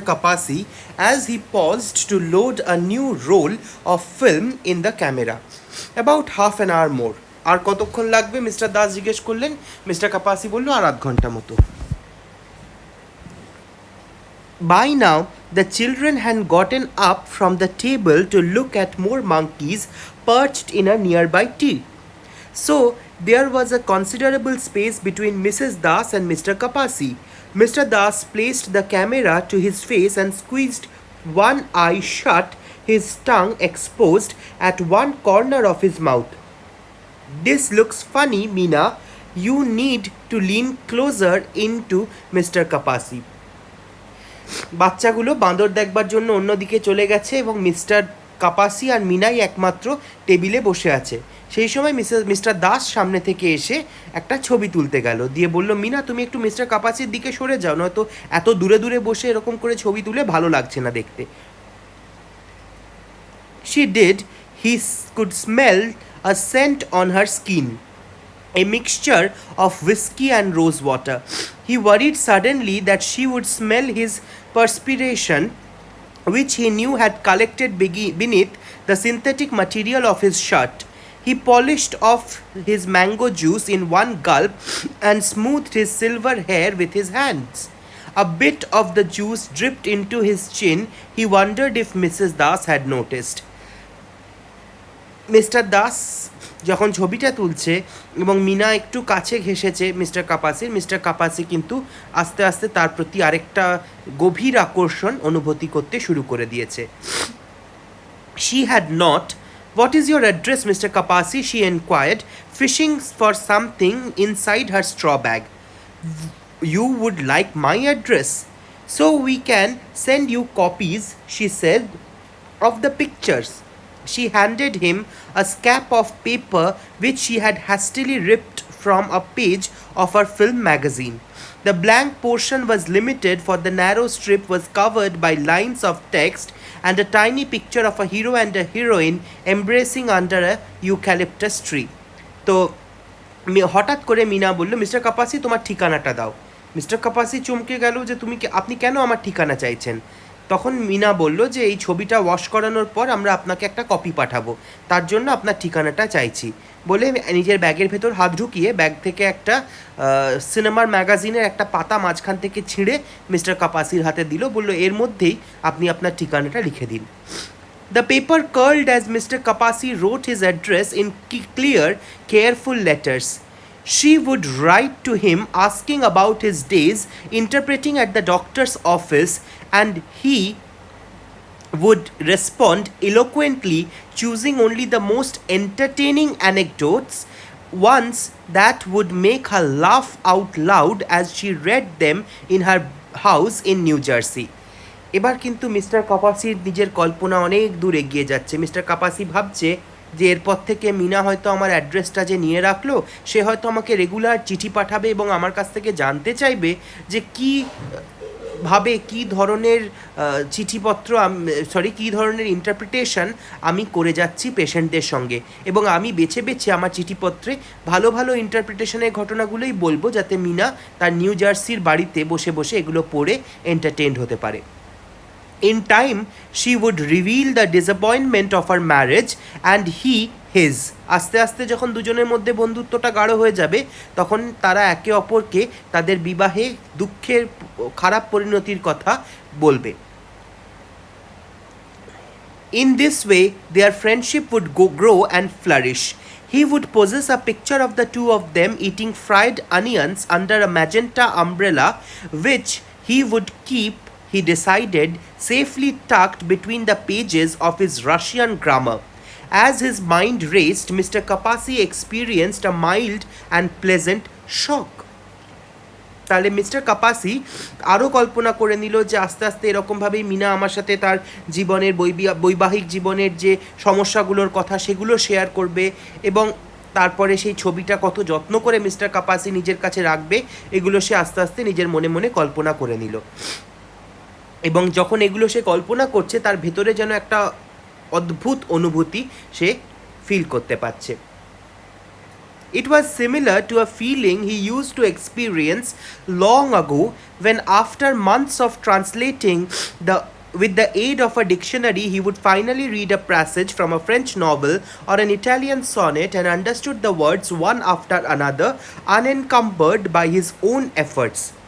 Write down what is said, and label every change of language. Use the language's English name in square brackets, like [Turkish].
[English] Kapasi as he paused to load a new roll of film in the camera. About half an hour more. [Bangla] আর কতক্ষণ লাগবে mister Das জিজ্ঞেস করলেন। Mister কাপাসি বলল আর আধ ঘন্টা মতো। [English] By now, the children had gotten up from the table to look at more monkeys perched in a nearby tree. So, there was a considerable space between Mrs. Das and Mr. Kapasi. Mr. Das placed the camera to his face and squeezed one eye shut, his tongue exposed at one corner of his mouth. This looks funny, Meena. You need to lean closer into Mr. Kapasi. [Bangla] বাচ্চাগুলো বাঁদর দেখবার জন্য অন্যদিকে চলে গেছে এবং mister কাপাসি আর মিনাই একমাত্র টেবিলে বসে আছে। সেই সময় মিস্টার দাস সামনে থেকে এসে একটা ছবি তুলতে গেল, দিয়ে বলল মিনা তুমি একটু মিস্টার কাপাসির দিকে সরে যাও, নয়তো এত দূরে দূরে বসে এরকম করে ছবি তুলে ভালো লাগছে না দেখতে। [English] She did. He could smell a scent on her skin, a mixture of whiskey and rose water. He worried suddenly that she would smell his perspiration, which he knew had collected beneath the synthetic material of his shirt. He polished off his mango juice in one gulp and smoothed his silver hair with his hands. A bit of the juice dripped into his chin. He wondered if Mrs. Das had noticed. [Bangla] Mister Das যখন ছবিটা তুলছে এবং মিনা একটু কাছে ঘেঁষেছে mister কাপাসি কিন্তু আস্তে আস্তে তার প্রতি আরেকটা গভীর আকর্ষণ অনুভূতি করতে শুরু করে দিয়েছে। [English] She had not. What is your address, Mr. Kapasi? She inquired, fishing for something inside her straw bag. You would like my address? So we can send you copies, she said, of the pictures. She handed him a scrap of paper which she had hastily ripped from a page of her film magazine. The blank portion was limited, for the narrow strip was covered by lines of text and a tiny picture of a hero and a heroine embracing under a eucalyptus tree. [Bangla] তো হঠাৎ করে মিনা বলল mister কাপাসি তোমার ঠিকানাটা দাও। Mister কাপাসি চমকে গেল যে আপনি কেন আমার ঠিকানা চাইছেন। তখন মিনা বলল যে এই ছবিটা ওয়াশ করানোর পর আমরা আপনাকে একটা কপি পাঠাবো, তার জন্য আপনার ঠিকানাটা চাইছি, বলে নিজের ব্যাগের ভেতর হাত ঢুকিয়ে ব্যাগ থেকে একটা সিনেমার ম্যাগাজিনের একটা পাতা মাঝখান থেকে ছিঁড়ে মিস্টার কাপাসির হাতে দিল, বলল এর মধ্যেই আপনি আপনার ঠিকানাটা লিখে দিন। [English] The paper curled as Mr. Kapasi wrote his address in clear, careful letters. She would write to him asking about his days interpreting at the doctor's office, and he would respond eloquently, choosing only the most entertaining anecdotes, ones that would make her laugh out loud as she read them in her house in New Jersey. [Bangla] এবার কিন্তু mister কাপাসির নিজের কল্পনা অনেক দূর এগিয়ে যাচ্ছে। Mister কাপাসি ভাবছে যে এরপর থেকে মিনা হয়তো আমার অ্যাড্রেসটা যে নিয়ে রাখলো, সে হয়তো আমাকে রেগুলার চিঠি পাঠাবে এবং আমার কাছ থেকে জানতে চাইবে যে কি ভাবে কী ধরনের চিঠিপত্র কী ধরনের ইন্টারপ্রিটেশন আমি করে যাচ্ছি পেশেন্টদের সঙ্গে, এবং আমি বেছে বেছে আমার চিঠিপত্রে ভালো ভালো ইন্টারপ্রিটেশনের ঘটনাগুলোই বলবো, যাতে মিনা তার নিউ জার্সির বাড়িতে বসে বসে এগুলো পড়ে এন্টারটেইনড হতে পারে। [English] In time, she would reveal the disappointment of her marriage and he his. [Bangla] আস্তে আস্তে যখন দুজনের মধ্যে বন্ধুত্বটা গাঢ় হয়ে যাবে, তখন তারা একে অপরকে তাদের বিবাহে দুঃখের খারাপ পরিণতির কথা বলবে। [English] In this way, their friendship would grow and flourish. He would possess a picture of the two of them eating fried onions under a magenta umbrella, which he would keep, he decided, safely tucked between the pages of his Russian grammar. As his mind raced, Mr. Kapasi experienced a mild and pleasant shock. [Bangla] তাহলে mister কাপাসি আরও কল্পনা করে নিল যে আস্তে আস্তে এরকমভাবেই মিনা আমার সাথে তার জীবনের বৈবাহিক জীবনের যে সমস্যাগুলোর কথা সেগুলো শেয়ার করবে, এবং তারপরে সেই ছবিটা কত যত্ন করে মিস্টার কাপাসি নিজের কাছে রাখবে, এগুলো সে আস্তে আস্তে নিজের মনে মনে কল্পনা করে নিল। এবং যখন এগুলো সে কল্পনা করছে, তার ভেতরে যেন একটা অদ্ভুত অনুভূতি সে ফিল করতে পারছে। [English] It was similar to a feeling he used to experience long ago when, after months of translating with the aid of a dictionary, he would finally read a passage from a French novel or an Italian sonnet and understood the words one after another, unencumbered by his own efforts.